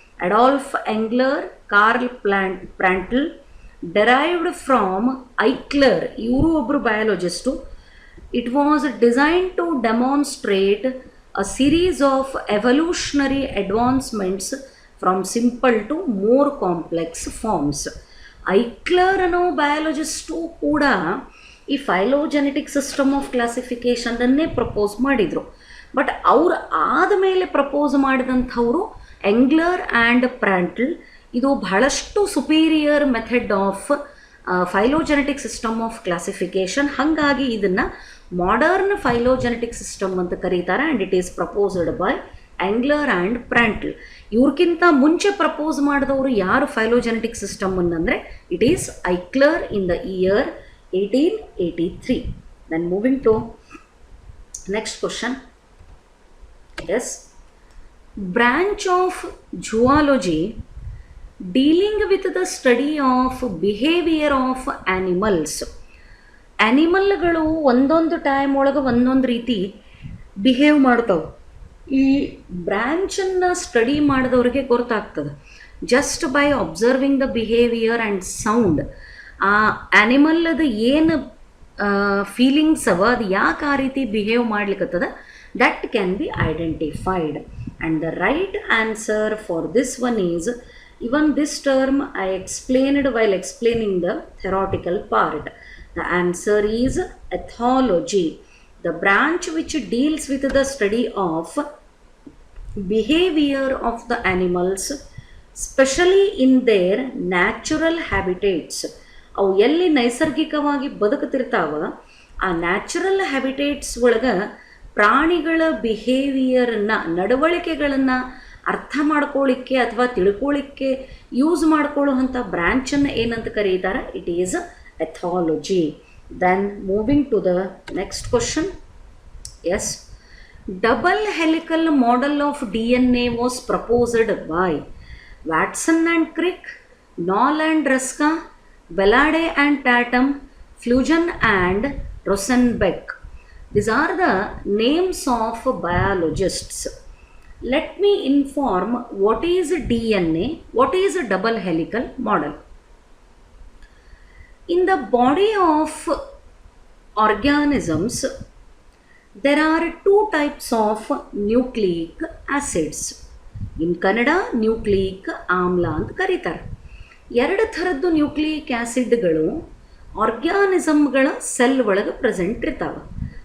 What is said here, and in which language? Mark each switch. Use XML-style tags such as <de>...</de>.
<en>Adolf Engler, Karl Prandtl, derived from Eichler,</en> <kn>ಇವರು ಒಬ್ಬರು ಬಯಾಲಜಿಸ್ಟು.</kn> <en>It was designed to demonstrate a series of evolutionary advancements from simple to more complex forms.</en> <kn>ಐಕ್ಲರ್ ಅನ್ನೋ ಬಯಾಲಜಿಸ್ಟು ಕೂಡ ಈ phylogenetic system of ಕ್ಲಾಸಿಫಿಕೇಷನನ್ನೇ propose ಮಾಡಿದರು. But ಅವ್ರು ಆದಮೇಲೆ propose ಮಾಡಿದಂಥವರು ಎಂಗ್ಲರ್ and ಪ್ರ್ಯಾಂಟ್ಲ್. ಇದು ಬಹಳಷ್ಟು superior method of phylogenetic system of classification. ಹಾಗಾಗಿ ಇದನ್ನು ಮಾಡರ್ನ್ ಫೈಲೋಜೆನೆಟಿಕ್ ಸಿಸ್ಟಮ್ ಅಂತ ಕರೀತಾರೆ.</kn> <en>And it is proposed by Engler and Prantl.</en> <kn>ಇವ್ರಿಗಿಂತ ಮುಂಚೆ ಪ್ರಪೋಸ್ ಮಾಡಿದವರು ಯಾರು ಫೈಲೋಜೆನೆಟಿಕ್ ಸಿಸ್ಟಮ್ ಅಂದರೆ</kn> <en>It is Eichler in the year 1883. Then moving to next question. Yes, branch of zoology dealing with the study of behavior of animals.</en> <kn>ಆ್ಯನಿಮಲ್ಗಳು ಒಂದೊಂದು time ಒಳಗೆ ಒಂದೊಂದು ರೀತಿ behave ಮಾಡ್ತಾವೆ. ಈ ಬ್ರ್ಯಾಂಚನ್ನು ಸ್ಟಡಿ ಮಾಡಿದವ್ರಿಗೆ ಗೊತ್ತಾಗ್ತದೆ.</kn> <en>just by observing the behaviour and sound</en> <kn>ಆ ಆ್ಯನಿಮಲ್ಲದು ಏನು feelings ಅವ, ಅದು ಯಾಕೆ ಆ ರೀತಿ behave ಮಾಡ್ಲಿಕ್ಕತ್ತದ,</kn> <en>That can be identified. And the right answer for this one is, even this term I explained while explaining the theoretical part. The answer is ethology, the branch which deals with the study of behavior of the animals, especially in their natural habitats.</en> <kn>ಅವು ಎಲ್ಲಿ ನೈಸರ್ಗಿಕವಾಗಿ ಬದುಕುತ್ತಿರ್ತಾವ ಆ natural habitats ಒಳಗೆ ಪ್ರಾಣಿಗಳ ಬಿಹೇವಿಯರನ್ನು, ನಡವಳಿಕೆಗಳನ್ನು ಅರ್ಥ ಮಾಡ್ಕೊಳ್ಳಿಕ್ಕೆ ಅಥವಾ ತಿಳ್ಕೊಳ್ಳಿಕ್ಕೆ ಯೂಸ್ ಮಾಡ್ಕೊಳ್ಳುವಂಥ ಬ್ರ್ಯಾಂಚನ್ನು ಏನಂತ ಕರೀತಾರೆ,</kn> <en>It is ಎಥಾಲಜಿ. Then moving to the next question. S, double helical model of DNA was proposed by Watson and ಕ್ರಿಕ್, ನಾಲ್ and ರಸ್ಕಾ, ಬೆಲಾಡೆ and Tatum, ಫ್ಲೂಜನ್ and ರೊಸೆನ್ಬೆಕ್. These are the names of biologists. Let me inform what is DNA, what is a double helical model. In the body of organisms, there are two types of nucleic acids. In Kannada, nucleic amla</en> <kn>ಅಂತ ಕರೀತಾರೆ. ಎರಡು ಥರದ್ದು nucleic ಆ್ಯಸಿಡ್ಗಳು ಆರ್ಗ್ಯಾನಿಸಮ್ಗಳ cell ಒಳಗೆ present ಇರ್ತಾವೆ.</kn>